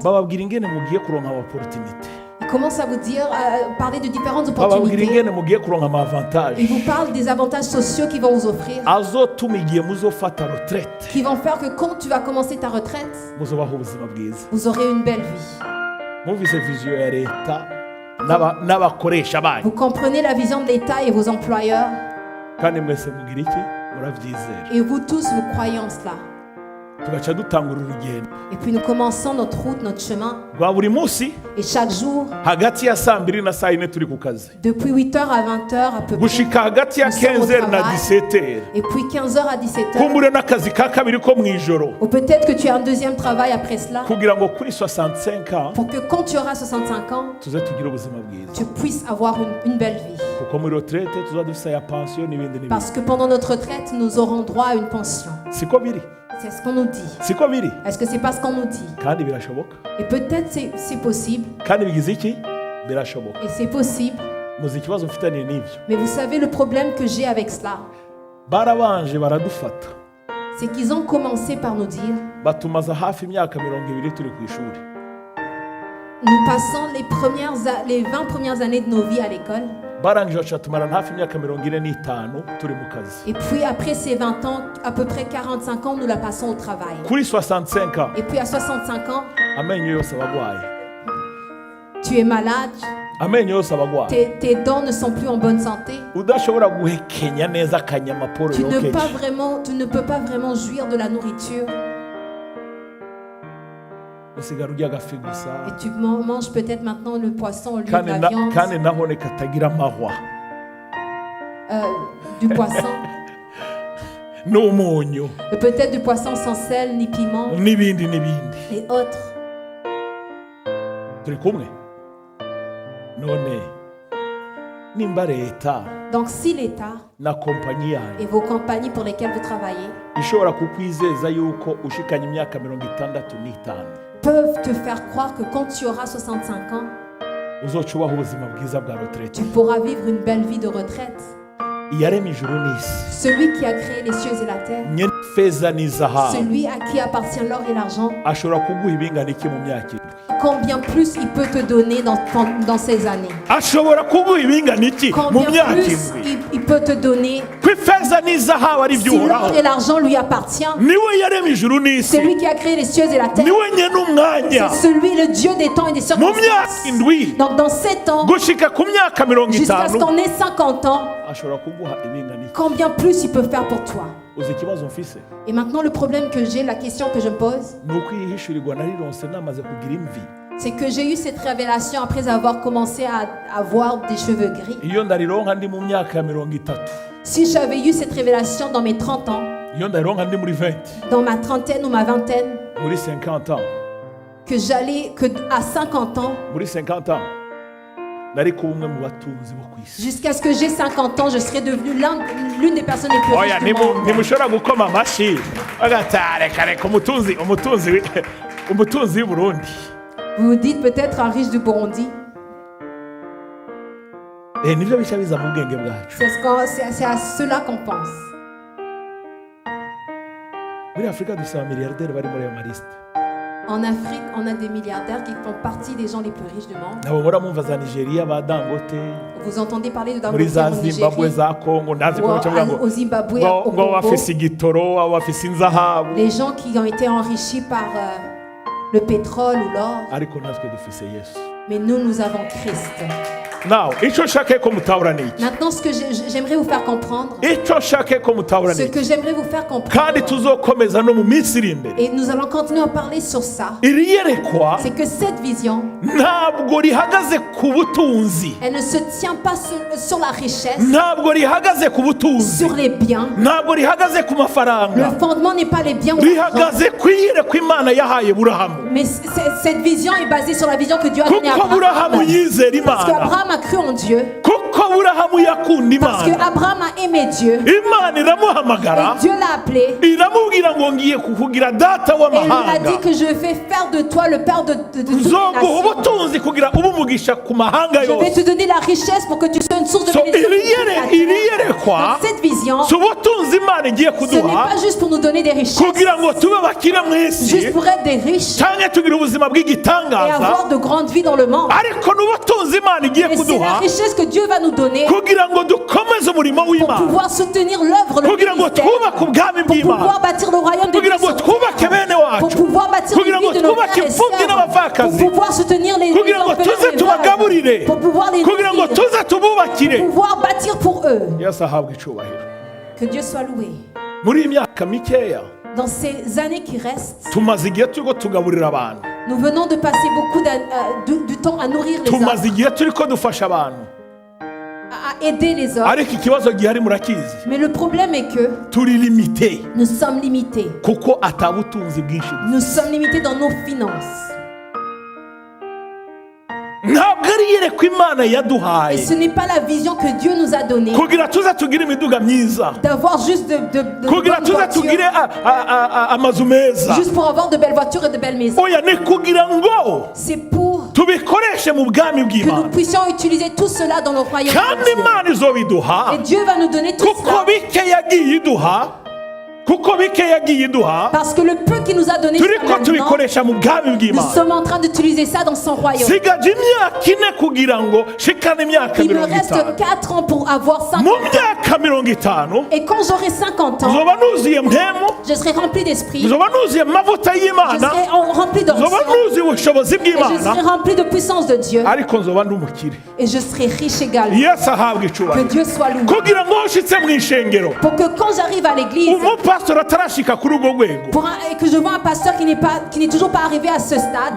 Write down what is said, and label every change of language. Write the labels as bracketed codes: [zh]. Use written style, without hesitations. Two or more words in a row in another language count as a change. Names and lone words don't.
[rn] Bababwira ingene mugiye kuronka opportunity, [fr] Ils commencent à vous dire, parler de différentes [rn] bababwira [fr] opportunités. [rn] ingene mugiye kuronka avantage [fr] Ils vous parlent des avantages sociaux qu'ils vont vous offrir, [rn] azotuma igihe muzofata retraite [fr] qui vont faire que quand tu vas commencer ta retraite, [rn] muzobaho ubuzima bwiza. [fr] vous aurez une belle vie. [rn] Mwumvise viziyo ya leta n'abakoresha banyu, [fr] Vous comprenez la vision de l'État et vos employeurs, [rn] kandi mwese mugira iki? Murabyizera. [fr] et vous tous, vous croyez en cela. [rn] tugaca dutangura urugendo [fr] Et puis nous commençons notre route, notre chemin. [rn] rwa buri munsi [fr] Et chaque jour, [rn] hagati ya saa 2 na saa 4 turi ku kazi [fr] depuis 8h à 20h à peu près, [rn] gushika hagati ya [fr] nous sommes au [rn] 15h na [fr] travail. [rn] 17h [fr] Et puis 15h à 17h. [rn] kumbure n'akazi ka kabiri ko mu ijoro [fr] Ou peut-être que tu as un deuxième travail après cela. [rn] kugira ngo kuri 65 ans [fr] Pour que quand tu auras 65 ans, [rn] tuze tugire ubuzima bwiza [fr] tu puisses avoir une belle vie. [rn] kuko muri retraite tuza dufise ya pension n'ibindi n'ibindi [fr] Parce que pendant notre retraite, nous aurons droit à une pension. [rn] siko biri [fr] C'est ce qu'on nous dit. [rn] siko biri [fr] Est-ce que c'est pas ce qu'on nous dit? [rn] kandi birashoboka [fr] Et peut-être c'est possible. [rn] kandi bigize iki birashoboka [fr] Et c'est possible. [rn] muzi ikibazo mfitaniye n'ibyo [fr] Mais vous savez le problème que j'ai avec cela, [rn] barabanje baradufata [fr] c'est qu'ils ont commencé par nous dire, [rn] batumaza hafi imyaka 20 turi ku ishuri [fr] nous passons les 20 premières années de nos vies à l'école. [rn] barangije baca tumarana hafi imyaka 45 turi mu kazi [fr] Et puis après ces 20 ans, à peu près 45 ans, nous la passons au travail. [rn] kuri 65 ans [fr] Et puis à 65 ans, [rn] amenyo yose abagwaye [fr] tu es malade, [rn] amenyo yose abagwaye [fr] tes dents ne sont plus en bonne santé. [rn] udashobora guhekenya neza akanyamaporo [fr] Tu ne [rn] yokeje [fr] peux pas vraiment jouir de la nourriture. [rn] usigara urya agafi gusa [fr] Et tu manges peut-être maintenant le poisson au lieu de [rn] kandi [fr] la viande. [rn] kandi nabone katagira amahwa [fr] Du poisson. [rn] n'umunyu [fr] Peut-être du poisson sans sel ni piment [rn] n'ibindi n'ibindi [fr] et autres. [rn] turi kumwe none nimba leta [fr] Donc si l'État [rn] na kompanyi yanyu [fr] et vos compagnies pour lesquelles vous travaillez [rn] ishobora kukwizeza yuko ushikanye imyaka 65 [fr] peuvent te faire croire que quand tu auras 65 ans, [rn] uzoca ubaho ubuzima bwiza bwa retraite [fr] tu pourras vivre une belle vie de retraite. [rn] iyaremye ijuru n'isi [fr] Celui qui a créé les cieux et la terre, [rn] nyene feza n'izahabu [fr] celui à qui appartient l'or et l'argent, [rn] ashobora kuguha ibingana iki mu myaka irindwi [fr] combien plus il peut te donner dans ces années. [rn] ashobora kuguha ibingana iki mu [fr] Combien [rn] myaka [fr] plus [rn] irindwi [fr] il peut te donner. [rn] ko ifeza n'izahabu ari [fr] Si [rn] iby'uhoraho [fr] l'or et l'argent lui appartient, [rn] niwe yaremye ijuru n'isi [fr] celui qui a créé les cieux et la terre, [rn] niwe nyene umwanya [fr] c'est celui, le Dieu des temps et des [rn] mu myaka [fr] circonstances. [rn] indwi [fr] Donc dans 7 ans, [rn] gushika ku myaka [fr] jusqu'à ce [rn] 50 [fr] qu'on ait 50 ans, [rn] ashobora kuguha ibingana iki [fr] combien plus il peut faire pour toi. [rn] uzi ikibazo mfise [fr] Et maintenant le problème que j'ai, la question que je me pose, [rn] ni uko iyihishurirwa narironse namaze kugira imvi [fr] c'est que j'ai eu cette révélation après avoir commencé à avoir des cheveux gris. [rn] iyo ndarironka ndi mu myaka ya 30 [fr] Si j'avais eu cette révélation dans mes 30 ans, [rn] iyo ndarironka ndi muri 20 [fr] dans ma trentaine ou ma vingtaine, [rn] muri 50 ans [fr] que à 50 ans, [rn] muri 50 ans nari kuba umwe mu batunzi bo ku isi [fr] jusqu'à ce que j'ai 50 ans, je serais devenue l'une des personnes les plus [rn] oya [fr] riches du monde. [rn] ntimushobora gukoma amashyi agatareka reka umutunzi w'i Burundi [fr] Vous vous dites peut-être un riche du Burundi. [rn] nibyo bica biza mu bwenge bwacu [fr] C'est à cela qu'on pense. [rn] muri Afurika dufite abamiliyarderi bari muri ayo malisite [fr] En Afrique, on a des milliardaires qui font partie des gens les plus riches du monde. [rn] nabo mura mumva za Nigeria ba Dangote [fr] Vous entendez parler de [rn] muri [fr] Dangote [rn] za [fr] en [rn] Zimbabwe [fr] Nigerie, [rn] za Congo ndazi [fr] ou [rn] ko baca bavuga [fr] au Zimbabwe, [rn] ngo [fr] au [rn] ngo [fr] Congo. [rn] bafise igitoro abo bafise inzahabu [fr] Les gens qui ont été enrichis par le pétrole ou l'or. [rn] ariko natwe dufise Yesu [fr] Mais nous avons Christ. [rn] nawe icyo nshaka ko mutahura ni iki [fr] Maintenant, ce que j'aimerais vous faire comprendre, [rn] icyo nshaka ko mutahura ni [fr] ce [rn] iki [fr] que j'aimerais vous faire [rn] kandi [fr] comprendre, [rn] tuzokomeza no mu minsi iri imbere [fr] et nous allons continuer à parler sur ça, [rn] iri yerekwa [fr] c'est que cette vision, [rn] ntabwo rihagaze ku butunzi [fr] elle ne se tient pas sur la richesse, [rn] ntabwo rihagaze ku butunzi [fr] sur les biens. [rn] ntabwo rihagaze ku [fr] Le [rn] mafaranga [fr] fondement n'est pas les biens ou l'argent, [rn] rihagaze ku iyerekwa imana yahaye burahamu [fr] mais cette vision est basée sur la vision que Dieu a donnée à [rn] kuko burahamu [fr] Abraham. [rn] yizera [fr] Parce [rn] imana [fr] qu'Abraham a cru en Dieu, [rn] kuko burahamu yakunda [fr] parce [rn] imana [fr] qu'Abraham a aimé Dieu, [rn] imana iramuhamagara [fr] et Dieu l'a appelé, [rn] iramubwira ngo ngiye kukugira data [fr] et il lui a [rn] w'amahanga [fr] dit que je vais faire de toi le père de toutes les [rn] nzoguha [fr] nations. [rn] ubutunzi kugira ube umugisha ku mahanga [fr] Je vais [rn] yose [fr] te donner la richesse pour que tu sois une source de [rn] so [fr] bénédiction. [rn] iri yerekwa [fr] Donc cette vision, [rn] si ubutunzi imana igiye [fr] ce n'est [rn] kuduha [fr] pas juste pour nous donner des richesses, [rn] kugira ngo tube bakire mu isi [fr] juste pour être des riches [rn] cyangwa tugire ubuzima [fr] et [rn] bw'igitangaza [fr] avoir de grandes vies dans le monde. [rn] ariko n'ubutunzi imana igiye [fr] Mais c'est la [rn] kuduha [fr] richesse que Dieu va nous donner [rn] kugira ngo dukomeze umurimo [fr] pour [rn] w'imana [fr] pouvoir soutenir l'œuvre, le [rn] kugira ngo [fr] ministère, [rn] twubake ubwami [fr] pour [rn] bw'imana [fr] pouvoir bâtir le royaume de [rn] kugira ngo [fr] Dieu, [rn] twubake bene [fr] pour [rn] wacu [fr] pouvoir bâtir les [rn] kugira ngo [fr] vies de nos [rn] twubake [fr] frères et [rn] imfubyi [fr] sœurs, [rn] n'abapfakazi [fr] pour pouvoir soutenir les [rn] kugira ngo [fr] orphelins [rn] tuze [fr] et les [rn] tubagaburire [fr] veuves, pour pouvoir les [rn] kugira ngo [fr] nourrir, [rn] tuze tububakire [fr] pour pouvoir bâtir pour eux. [rn] yesu ahabwa icubahiro [fr] Que Dieu soit loué. [rn] muri iyi myaka mikeya [fr] Dans ces années qui restent, [rn] tumaze igihe turiko tugaburira abantu, [fr] nous venons de passer beaucoup du temps à nourrir les [rn] tumaze [fr] autres, [rn] igihe turiko dufasha abantu, [fr] à aider les autres. [rn] ariko ikibazo gihari murakizi, [fr] Mais le problème est que [rn] turi limité [fr] nous sommes limités. [rn] kuko atabutunzi bwinshi. [fr] Nous sommes limités dans nos finances. [rn] Ntabwo ari iyerekwa Imana [fr] Et [rn] yaduhaye [fr] ce n'est pas la vision que Dieu nous a donnée [rn] kugira tuze tugire imiduga myiza, [fr] d'avoir juste de [rn] kugira [fr] bonnes [rn] tuze [fr] voitures, [rn] tugire amazu meza. [fr] juste pour avoir de belles voitures et de belles maisons. [rn] Oya, ni kugira ngo [fr] C'est pour [rn] tubikoreshe mu bwami [fr] que nous [rn] bw'Imana, [fr] puissions utiliser tout cela dans nos royaumes. [rn] kandi Imana izobiduha [fr] Et Dieu va nous donner tout [rn] kuko [fr] cela. [rn] bike yagiye iduha, kuko bike yagiye iduha, [fr] Parce que le peu qu'il nous a donné jusqu'à [rn] turiko [fr] maintenant, [rn] tubikoresha mu bwami [fr] nous [rn] bw'Imana. [fr] sommes en train d'utiliser ça dans son royaume. [rn] Sigaje imyaka ine kugira ngo shikane imyaka [fr] Il me [rn] 50. [fr] reste 4 ans pour avoir 5 [rn] Mu [fr] ans. [rn] myaka 50 [fr] Et quand j'aurai 50 ans, [rn] nzoba nuzuye mpemu, [fr] je serai rempli d'esprit. [rn] nzoba nuzuye amavuta [fr] Je [rn] y'Imana, [fr] serai rempli [rn] nzoba [fr] d'onction. [rn] nuzuye ubushobozi [fr] Et je [rn] bw'Imana, [fr] serai rempli de puissance de Dieu. [rn] ariko nzoba ndi umukire. [fr] Et je serai riche également. [rn] Yesu ahabwa [fr] Que [rn] icubahiro, [fr] Dieu soit loué. [rn] kugira ngo ushitse mu ishengero [fr] Pour que quand j'arrive à l'église, [rn] umupastori atarashika kuri urwo rwego, [fr] et que je vois un pasteur qui n'est toujours pas arrivé à ce stade,